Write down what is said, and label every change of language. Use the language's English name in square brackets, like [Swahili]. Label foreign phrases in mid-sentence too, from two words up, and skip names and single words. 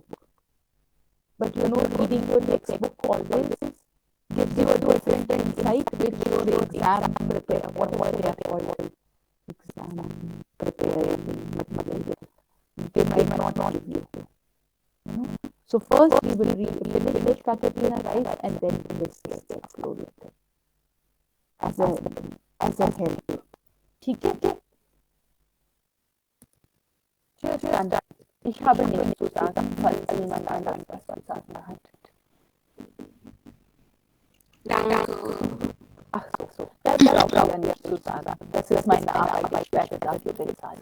[English] But reading your textbook always gives you a different insight which your exam prepare, what they are called exam preparing material, they might not give you. So first we will finish Katerina Reis, and then this gets uploaded as a help. [Hindi] ठीक है? [German] Tschüss, dann. Ich habe nichts zu sagen, falls jemand anderes was zu sagen hat. Danke. Ach so. Das braucht ihr nicht zu sagen. Das ist meine Arbeit, ich werde dafür bezahlt.